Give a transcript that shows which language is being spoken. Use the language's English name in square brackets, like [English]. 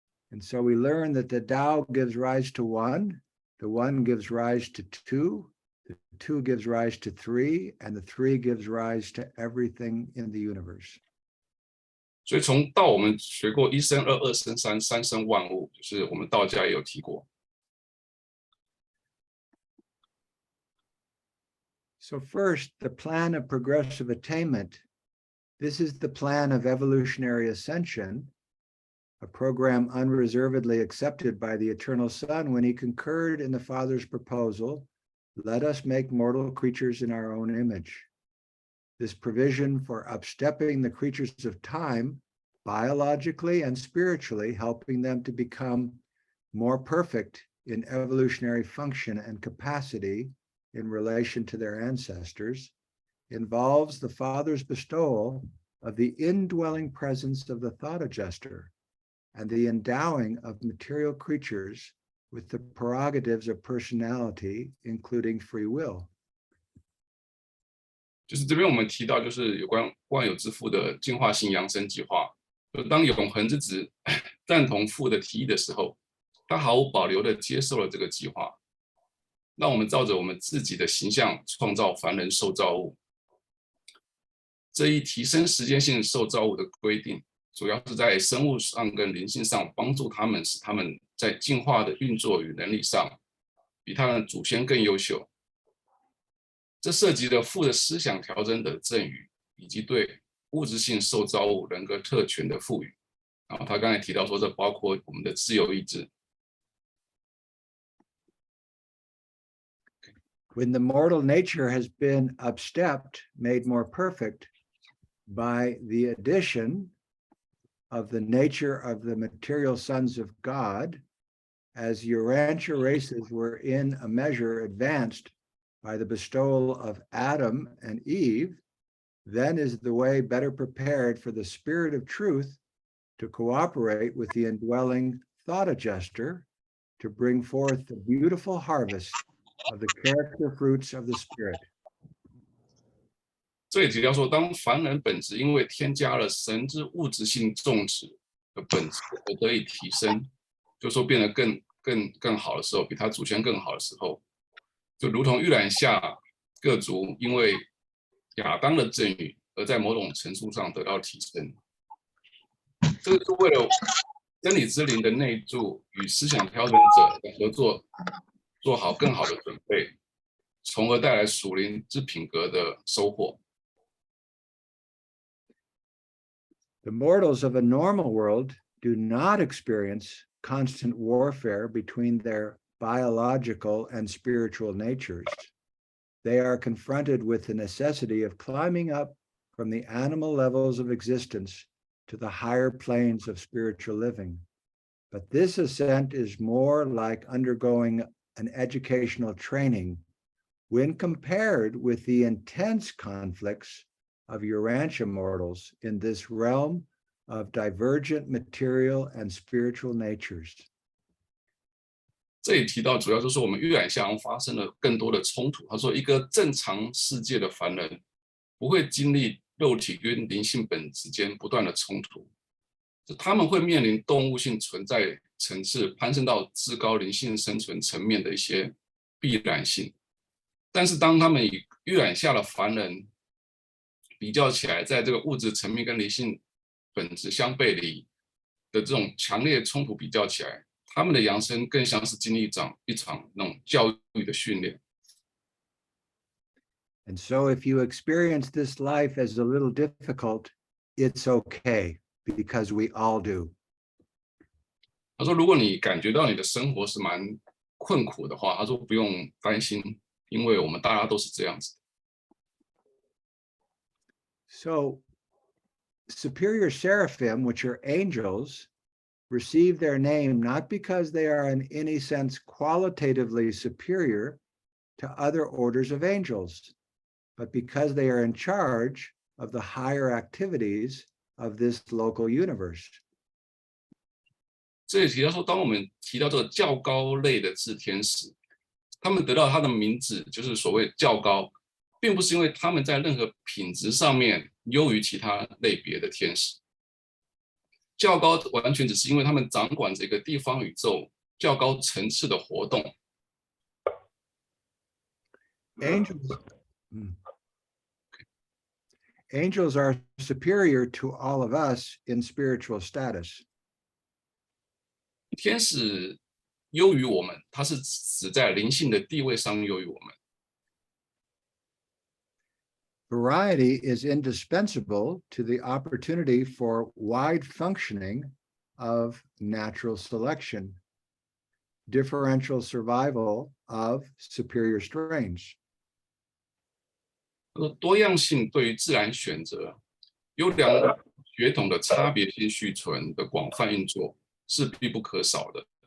[English] And so we learn that the Tao gives rise to one, the one gives rise to two, the two gives rise to three, and the three gives rise to everything in the universe. [Chinese] 所以从道我们学过一生二，二生三，三生万物，就是我们道家也有提过。 [English] So first, the plan of progressive attainment. This is the plan of evolutionary ascension, a program unreservedly accepted by the Eternal Son when he concurred in the Father's proposal, let us make mortal creatures in our own image. This provision for upstepping the creatures of time, biologically and spiritually, helping them to become more perfect in evolutionary function and capacity in relation to their ancestors, involves the Father's bestowal of the indwelling presence of the thought adjuster and the endowing of material creatures with the prerogatives of personality, including free will. [Chinese] 就是这边我们提到，就是有关万有之父的进化性扬升计划。就当永恒之子赞同父的提议的时候，他毫无保留的接受了这个计划，让我们照着我们自己的形象创造凡人受造物。这一提升时间性受造物的规定，主要是在生物上跟灵性上帮助他们，使他们在进化的运作与能力上比他们祖先更优秀。这涉及了父的思想调整的赠予，以及对物质性受造物人格特权的赋予。然后他刚才提到说，这包括我们的自由意志。 [English] When the mortal nature has been upstepped, made more perfect by the addition of the nature of the material sons of God, as Urantia races were in a measure advanced by the bestowal of Adam and Eve, then is the way better prepared for the Spirit of truth to cooperate with the indwelling thought adjuster to bring forth the beautiful harvest of the character fruits of the Spirit. [Chinese] 这里提到说，当凡人本质因为添加了神之物质性种植的本质而得以提升，就说变得更好的时候，比他祖先更好的时候，就如同预览下各族因为亚当的赠予而在某种程度上得到提升。这个是为了真理之灵的内住与思想调整者的合作做好更好的准备，从而带来属灵之品格的收获。 [English] The mortals of a normal world do not experience constant warfare between their biological and spiritual natures. They are confronted with the necessity of climbing up from the animal levels of existence to the higher planes of spiritual living. But this ascent is more like undergoing an educational training when compared with the intense conflicts of Urantia mortals in this realm of divergent material and spiritual natures. [Chinese] 这里提到主要就是我们预览下发生了更多的冲突。他说，一个正常世界的凡人不会经历肉体跟灵性本质间不断的冲突，他们会面临动物性存在层次攀升到至高灵性生存层面的一些必然性。但是当他们与预览下的凡人比较起来，在这个物质层面跟灵性本质相背离的这种强烈冲突比较起来，他们的扬升更像是经历一场那种教育的训练。 [English] And so if you experience this life as a little difficult, it's okay, because we all do. [Chinese] 他说，如果你感觉到你的生活是蛮困苦的话，他说不用担心，因为我们大家都是这样子。 [English] So superior seraphim, which are angels, receive their name not because they are in any sense qualitatively superior to other orders of angels, but because they are in charge of the higher activities of this local universe. [Chinese] 这里提到说，当我们提到这个较高类的炽天使，他们得到他的名字，就是所谓较高，并不是因为他们在任何品质上面优于其他类别的天使。较高完全只是因为他们掌管这个地方宇宙较高层次的活动。 [English] Angels are superior to all of us in spiritual status. [Chinese] 天使优于我们，它是指在灵性的地位上优于我们。 [English] Variety is indispensable to the opportunity for wide functioning of natural selection, differential survival of superior strains. [Chinese] 多样性对于自然选择、优良血统的差别性续存的广泛运作是必不可少的。